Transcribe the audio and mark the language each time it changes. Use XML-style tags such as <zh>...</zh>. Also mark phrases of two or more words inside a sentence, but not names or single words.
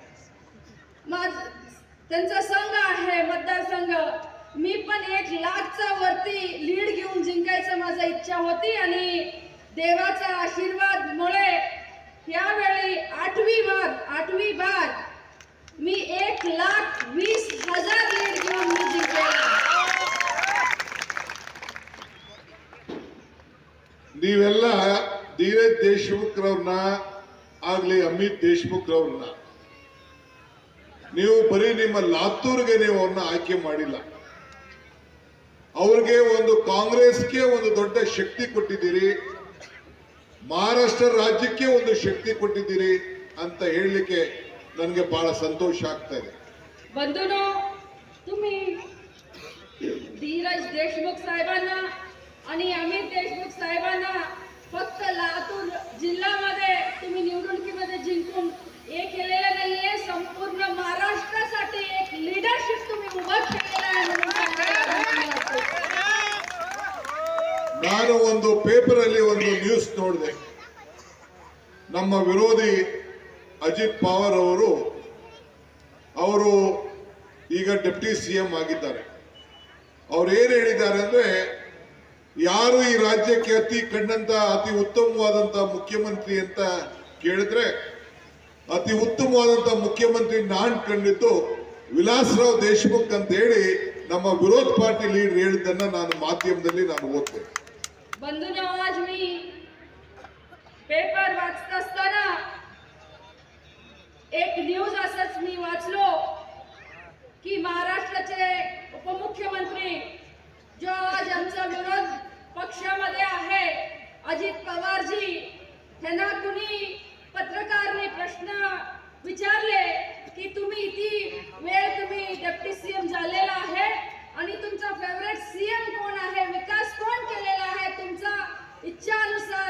<mr>त्यांचा संघ आहे मतदारसंघ, मी पण 1 लाखचा वरती लीड घेऊन जिंकायचं माझा इच्छा होती आणि देवाचा आशीर्वाद मुळे यावेळी 8वी बार मी 1,20,000 लीड घेऊन मी जिंकलेला.</mr> <kn>ನೀವೆಲ್ಲ ಧೀರಜ್ ದೇಶಮುಖ್ ರವ್ರನ್ನ ಆಗ್ಲಿ ಅಮಿತ್ ದೇಶಮುಖ್ ರವ್ರನ್ನ ನೀವು ಬರೀ ನಿಮ್ಮ ಲಾತೂರ್ಗೆ ನೀವು ಅವ್ರನ್ನ ಆಯ್ಕೆ ಮಾಡಿಲ್ಲ. ಅವ್ರಿಗೆ ಕಾಂಗ್ರೆಸ್ಗೆ ದೊಡ್ಡ ಶಕ್ತಿ ಕೊಟ್ಟಿದ್ದೀರಿ, ಮಹಾರಾಷ್ಟ್ರ ರಾಜ್ಯಕ್ಕೆ ಶಕ್ತಿ ಕೊಟ್ಟಿದ್ದೀರಿ ಅಂತ ಹೇಳಲಿಕ್ಕೆ ನನಗೆ ಬಹಳ ಸಂತೋಷ ಆಗ್ತಾ ಇದೆ.</kn> <mr>बंधूंनो, तुम्ही धीरज देशमुख साहेबांना आणि अमित देशमुख साहेबांना फक्त लातूर जिल्ह्यामध्ये तुम्ही निवडणुकीमध्ये जिंकून हे केलेलं नाहीये, संपूर्ण महाराष्ट्रासाठी एक लीडरशिप तुम्ही उभा केलेला आहे म्हणून</mr> <kn>ನಾನು ಪೇಪರ್ ಅಲ್ಲಿ ನ್ಯೂಸ್ ನೋಡಿದೆ. ನಮ್ಮ ವಿರೋಧಿ ಅಜಿತ್ ಪವಾರ್ ಅವರು ಈಗ</kn> <en>deputy CM</en> <kn>ಆಗಿದ್ದಾರೆ. ಅವ್ರು ಏನ್ ಹೇಳಿದ್ದಾರೆ ಅಂದ್ರೆ, ಯಾರು ಈ ರಾಜ್ಯಕ್ಕೆ ಅತಿ ಉತ್ತಮವಾದಂತ ಮುಖ್ಯಮಂತ್ರಿ ಅಂತ ಕೇಳಿದ್ರೆ ಅತಿ ಉತ್ತಮವಾದಂತ ಮುಖ್ಯಮಂತ್ರಿ ನಾನ್ ಕಂಡಿದ್ದು ವಿಲಾಸರಾವ್ ದೇಶಮುಖ್ ಅಂತ ಹೇಳಿ ನಮ್ಮ ವಿರೋಧ</kn> <en>party leader</en> <kn>ಹೇಳಿದ್ದನ್ನ ನಾನು ಮಾಧ್ಯಮದಲ್ಲಿ ಓದ್ತೇನೆ.</kn> <mr>बंधूंनो, आज मी पेपर वाचत असताना एक न्यूज असंच मी वाचलो की महाराष्ट्राचे उपमुख्यमंत्री जो आज आमचा विरोध पक्षामध्ये आहे अजित पवारजी, त्यांना कुणी पत्रकारने प्रश्न विचारले की तुम्ही इतकी वेळ तुम्ही</mr> <en>deputy CM</en> <mr>झालेला आहे आणि तुमचा फेवरेट सीएम कोण आहे, विकास कोण केलेला आहे, तुमचा इच्छानुसार</mr>